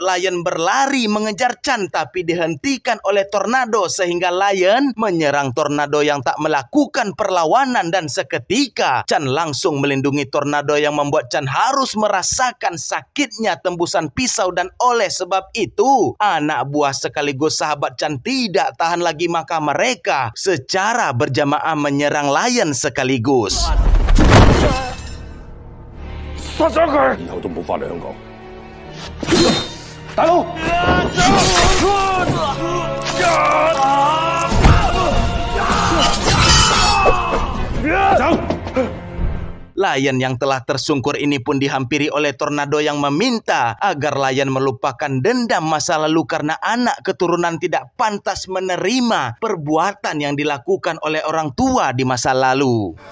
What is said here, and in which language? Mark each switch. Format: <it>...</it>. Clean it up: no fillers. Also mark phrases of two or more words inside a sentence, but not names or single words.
<id>Lion berlari mengejar Chan, tapi dihentikan oleh Tornado sehingga Lion menyerang Tornado yang tak melakukan perlawanan, dan seketika Chan langsung melindungi Tornado yang membuat Chan harus merasakan sakitnya tembusan pisau, dan oleh sebab itu anak buah sekaligus sahabat Chan tidak tahan lagi, maka mereka secara berjamaah menyerang Lion sekaligus.</id> <yue>殺咗佢，以後都冇翻嚟香港。大佬，</yue> <id>Lion yang telah tersungkur ini pun dihampiri oleh tornado yang meminta agar Lion melupakan dendam masa lalu karena anak keturunan tidak pantas menerima perbuatan yang dilakukan oleh orang tua di masa lalu.</id>